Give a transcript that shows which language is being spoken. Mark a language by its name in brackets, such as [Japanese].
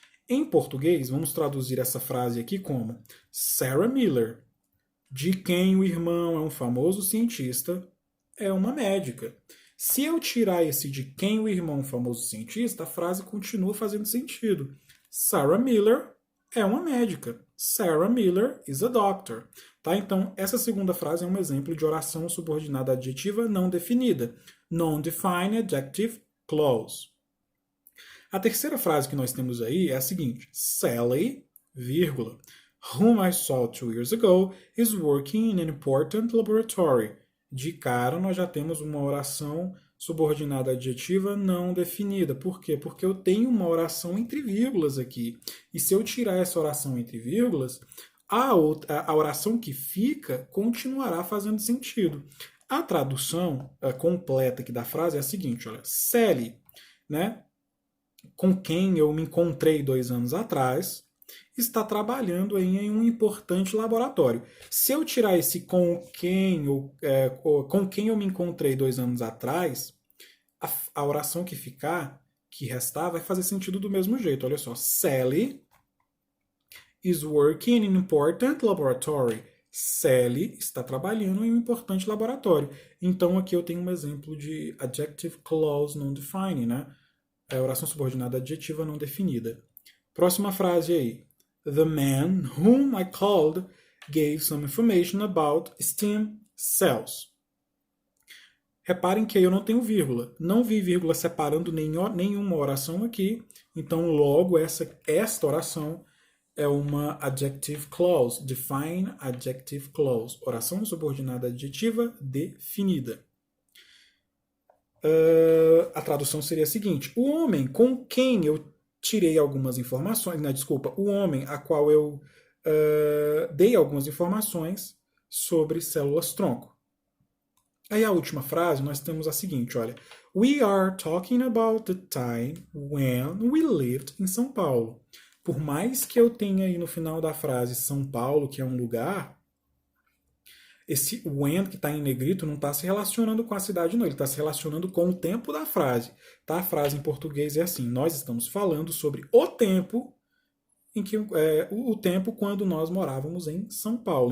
[Portuguese] Em português, vamos traduzir essa frase aqui como Sarah Miller, de quem o irmão é um famoso cientista, é uma médica. Se eu tirar esse de quem o irmão é um famoso cientista, a frase continua fazendo sentido. Sarah Miller é uma médica. [English] Sarah Miller is a doctor. [Portuguese] Tá? Então, essa segunda frase é um exemplo de oração subordinada adjetiva não definida. [English] Non-defined adjective clause. [Portuguese] A terceira frase que nós temos aí é a seguinte. [English] Sally, vírgula, whom I saw 2 years ago, is working in an important laboratory. [Portuguese] De cara, nós já temos uma oração subordinada adjetiva não definida. Por quê? Porque eu tenho uma oração entre vírgulas aqui. E se eu tirar essa oração entre vírgulas, a oração que fica continuará fazendo sentido. A tradução completa aqui da frase é a seguinte, olha, Sally, né, com quem eu me encontrei 2 anos atrás, está trabalhando em um importante laboratório. Se eu tirar esse com quem eu me encontrei 2 anos atrás, a oração que restar, vai fazer sentido do mesmo jeito. Olha só, [English] Sally is working in an important laboratory. [Portuguese] Sally está trabalhando em um importante laboratório. Então aqui eu tenho um exemplo de [English] adjective clause non defined, [Portuguese] né? É oração subordinada adjetiva não definida. Próxima frase aí. [English] The man whom I called gave some information about stem cells. [Portuguese] Reparem que aí eu não tenho vírgula. Não vi vírgula separando nenhuma oração aqui. Então, logo, esta oração é uma adjective clause. [English] Define adjective clause. [Portuguese] Oração subordinada adjetiva definida. A tradução seria a seguinte. O homem com quem eu tirei algumas informações... Desculpa. O homem a qual eu dei algumas informações sobre células-tronco. Aí a última frase nós temos a seguinte, olha. [English] We are talking about the time when we lived in São Paulo. [Portuguese] Por mais que eu tenha aí no final da frase São Paulo, que é um lugar, esse when que está em negrito não está se relacionando com a cidade, não. Ele está se relacionando com o tempo da frase. Tá? A frase em português é assim, nós estamos falando sobre o tempo em que o tempo quando nós morávamos em São Paulo.